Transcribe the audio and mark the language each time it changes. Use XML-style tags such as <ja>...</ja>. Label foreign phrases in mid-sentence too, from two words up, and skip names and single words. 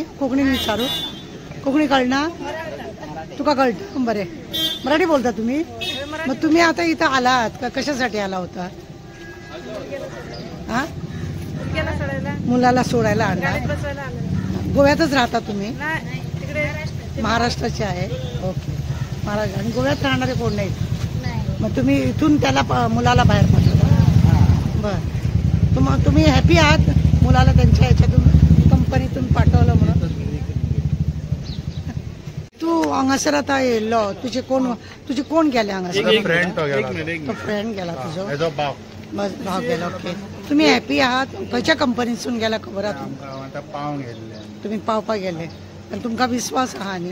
<kok>कोकणी विचारू, कोकणी कळना?</kok> <mr>तुका कळतं? बरे, मराठी बोलता तुम्ही? मग तुम्ही आता इथं आलात का? कशासाठी आला होता? हा, मुलाला सोडायला आला? गोव्यातच राहता तुम्ही? महाराष्ट्राचे आहे. ओके, महाराष्ट्र. आणि गोव्यात राहणारे कोण नाहीत? मग तुम्ही इथून त्याला मुलाला बाहेर पाठवलं? बर. तुम्ही हॅपी आहात मुलाला त्यांच्या ह्याच्यातून कंपनीतून पाठवलं म्हणून?</mr> <kok>तू हांगासर आता येयल्लो, तुझे कोण गेले हांगासर? फ्रेंड गेला तुझो? भाव गेला. ओके.</kok> <mr>तुम्ही हॅपी आहात?</mr> <kok>खंयच्या कंपनीसून गेला खबर आहा? तुम्ही पावपा गेले. आणि तुमका विश्वास आहा न्ही?</kok>